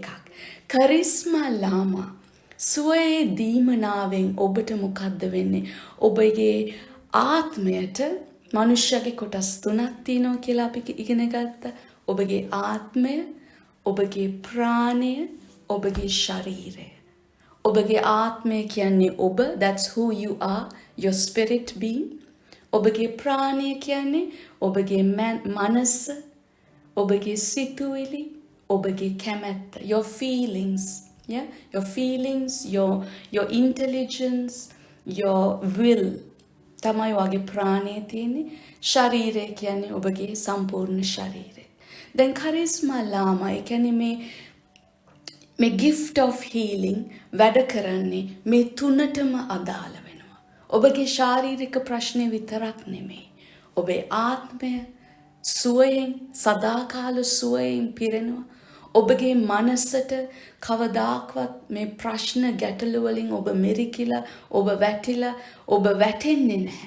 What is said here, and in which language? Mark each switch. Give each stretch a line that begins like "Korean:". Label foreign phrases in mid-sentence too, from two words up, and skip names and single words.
Sinhala: කරිස්මා ලාමා සුවයේ දීමනාවෙන් ඔබට මොකද්ද වෙන්නේ? ඔබගේ ආත්මයට මනුෂ්‍යගේ කොටස් 3ක් තියෙනවා කියලා අපි ඉගෙන ගත්තා. ඔබගේ ආත්මය, ඔබගේ ප්‍රාණය, ඔබගේ ශරීරය. ඔබගේ ආත්මය කියන්නේ ඔබ,
English: that's who you are, your spirit being.
Sinhala: ඔබගේ ප්‍රාණය කියන්නේ ඔබගේ මනස, ඔබගේ සිතුවිලි, ඔබගේ කැමැත්ත,
English: your feelings. Yeah, your feelings, your intelligence, your will.
Sinhala: තමයි ඔයගේ ප්‍රාණය තියෙන්නේ. ශරීරය කියන්නේ ඔබගේ සම්පූර්ණ ශරීරය. දැන් කරිස්මා ලාමා කියන්නේ මේ
English: gift of healing
Sinhala: වැඩ කරන්නේ මේ තුනටම අදාළ වෙනවා. ඔබගේ ශාරීරික ප්‍රශ්නේ විතරක් නෙමෙයි. ඔබේ ආත්මය සුවයෙන් සදාකාල සුවයෙන් පිරෙනවා. ඔබගේ මනසට කවදාක්වත් මේ ප්‍රශ්න ගැටලු වලින් ඔබ මෙරිකිලා, ඔබ වැටිලා, ඔබ වැටෙන්නේ නැහැ.